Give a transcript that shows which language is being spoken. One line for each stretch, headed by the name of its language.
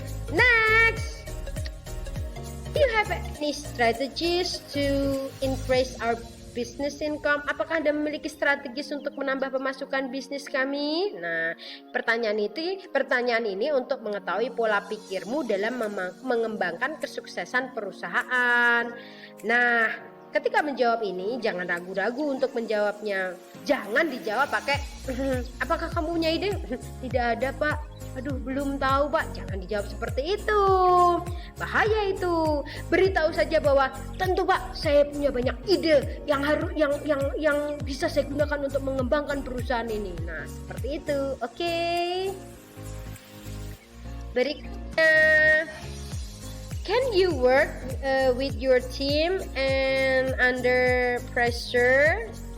English: Next, do you have any strategies to increase our business income?
Indonesian: Apakah Anda memiliki strategis untuk menambah pemasukan bisnis kami? Nah, pertanyaan ini untuk mengetahui pola pikirmu dalam mengembangkan kesuksesan perusahaan. Nah, ketika menjawab ini jangan ragu-ragu untuk menjawabnya. Jangan dijawab pakai apakah kamu punya ide? Tidak ada, Pak. Aduh, belum tahu, Pak. Jangan dijawab seperti itu. Bahaya itu. Beritahu saja bahwa tentu, Pak, saya punya banyak ide yang bisa saya gunakan untuk mengembangkan perusahaan ini. Nah, seperti itu. Oke. Berikutnya,
English: can you work with your team and under pressure?